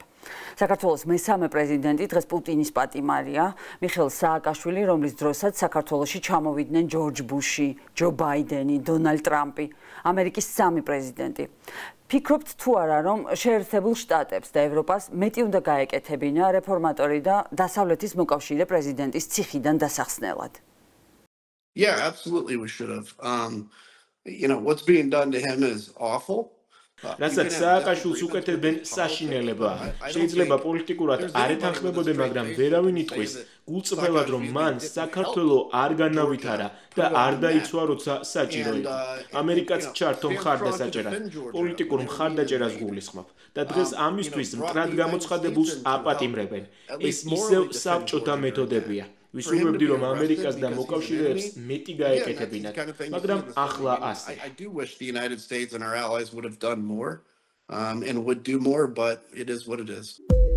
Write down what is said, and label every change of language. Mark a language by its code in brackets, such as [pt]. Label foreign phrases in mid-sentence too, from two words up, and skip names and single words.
[ka] საქართველოს მესამე პრეზიდენტი დღეს პუტინის პატიმარია, მიხეილ სააკაშვილი, რომლის დროსაც საქართველოში ჩამოვიდნენ ჯორჯ ბუში, ჯო ბაიდენი, დონალდ ტრამპი, ამერიკის სამი პრეზიდენტი. ფიქრობთ თუ არა, რომ შეერთებულ შტატებს და ევროპას მეტი უნდა გაეკეთებინა რეფორმატორი და დასავლეთის მოკავშირე პრეზიდენტის ციხიდან დასახსნელად? [en] Yeah, absolutely we should have. What's being done to him is awful. [ka] რასაც სააკაშვილს უკეთებენ საშინელებაა. შეიძლება პოლიტიკურად არ ეთანხმებოდე, მაგრამ ვერავინ იტყვის გულწრფელად, რომ მან საქართველო არ განავითარა და არ დაიცვა, როცა საჭირო იყო. ამერიკაც ჩართო მხარდასაჭერად, პოლიტიკურ მხარდაჭერას გულისხმობ და დღეს ამისთვის მტრად გამოცხადებულს აპატიმრებენ. ეს ისევ საბჭოთა მეთოდებია. ვისურვებდი, რომ ამერიკას და მოკავშირეებს მეტი გაეკეთებინათ, მაგრამ ახლა ასე. [en] I do wish the United States and our allies would have done more and would do more, but it is what it is.